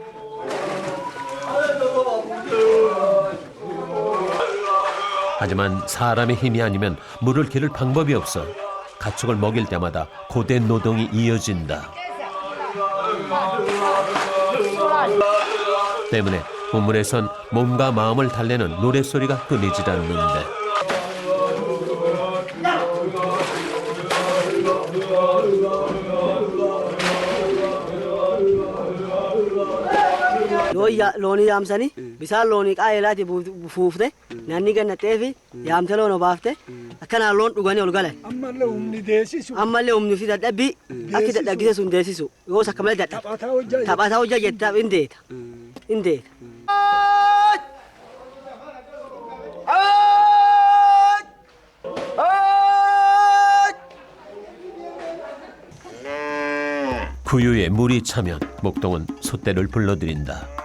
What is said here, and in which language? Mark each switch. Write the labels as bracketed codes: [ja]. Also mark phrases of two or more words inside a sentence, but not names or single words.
[ko] 하지만 사람의 힘이 아니면 물을 기를 방법이 없어 가축을 먹일 때마다 고된 노동이 이어진다. 때문에 우물에선 몸과 마음을 달래는 노랫소리가 끊이질 않는데 [om] loonii yaamsanii bisaan loonii qaa'eelaati fuufte naanni gannattee fi yaamte loon obaafte akkanaan loon dhuganii ol galan. Ammallee humni fi dadhabbii akki dadhaggise sun deessisu yoos akka malee dadhabe taphataa hojjaa jettaaf hin deeta. [ko] 구유에 물이 차면 목동은 소떼를 불러들인다.